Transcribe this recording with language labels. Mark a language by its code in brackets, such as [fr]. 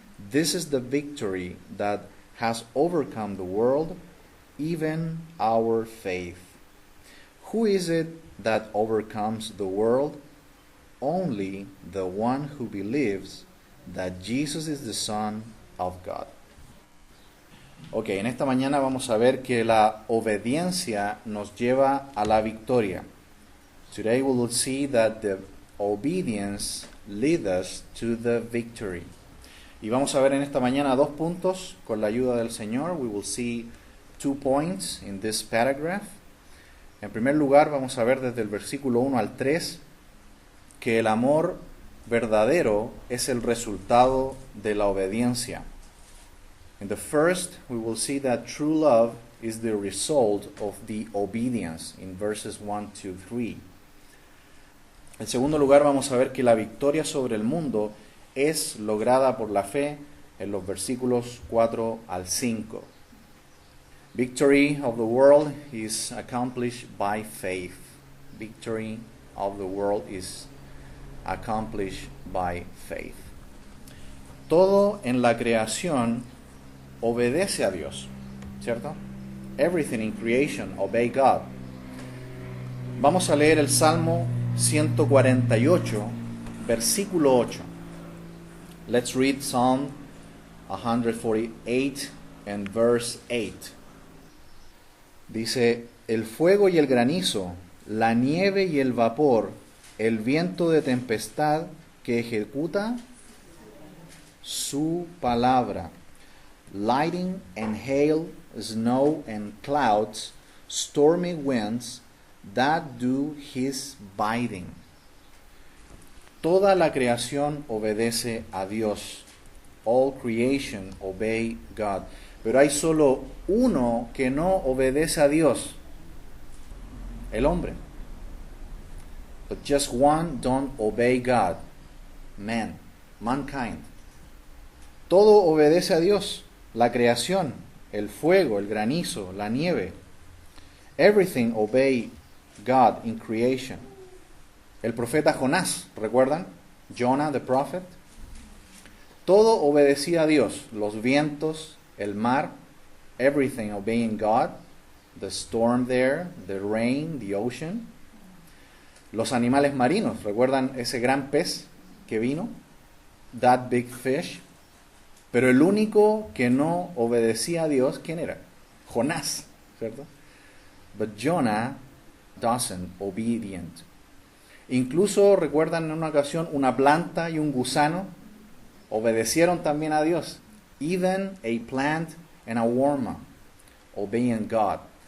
[en] This is the victory that has overcome the world, even our faith. Who is it that overcomes the world? Only the one who believes that Jesus is the Son of God. [es] Ok, en esta mañana vamos a ver que la obediencia nos lleva a la victoria. [en] Today we will see that the obedience leads us to the victory. [es] Y vamos a ver en esta mañana dos puntos con la ayuda del Señor. [en] We will see 2 points in this paragraph. [es] En primer lugar, vamos a ver desde el versículo 1 al 3 que el amor verdadero es el resultado de la obediencia. [en] In the first, we will see that true love is the result of the obedience in verses 1 to 3. [es] En segundo lugar, vamos a ver que la victoria sobre el mundo es lograda por la fe en los versículos 4 al 5. [en] Victory of the world is accomplished by faith. Victory of the world is accomplished by faith. [es] Todo en la creación obedece a Dios, ¿cierto? [en] Everything in creation obey God. [es] Vamos a leer el Salmo 148, versículo 8. [en] Let's read Psalm 148 and verse 8. [es] Dice: el fuego y el granizo, la nieve y el vapor, el viento de tempestad que ejecuta su palabra. [en] Lightning and hail, snow and clouds, stormy winds that do his bidding. [es] Toda la creación obedece a Dios. [en] All creation obey God. [es] Pero hay solo uno que no obedece a Dios: el hombre. [en] But just one don't obey God. [es] Mankind. Todo obedece a Dios. La creación, el fuego, el granizo, la nieve. [en] Everything obey God in creation. [es] El profeta Jonás, ¿recuerdan? [en] Jonah the prophet. [es] Todo obedecía a Dios. Los vientos, el mar, [en] everything obeying God. The storm there, the rain, the ocean. [es] Los animales marinos, ¿recuerdan ese gran pez que vino? [en] That big fish. [es] Pero el único que no obedecía a Dios, ¿quién era? Jonás, ¿cierto? [en] But Jonah doesn't obedient. [es] Incluso, ¿recuerdan en una ocasión una planta y un gusano? Obedecieron también a Dios. [en] Even a plant and a worm obeying God.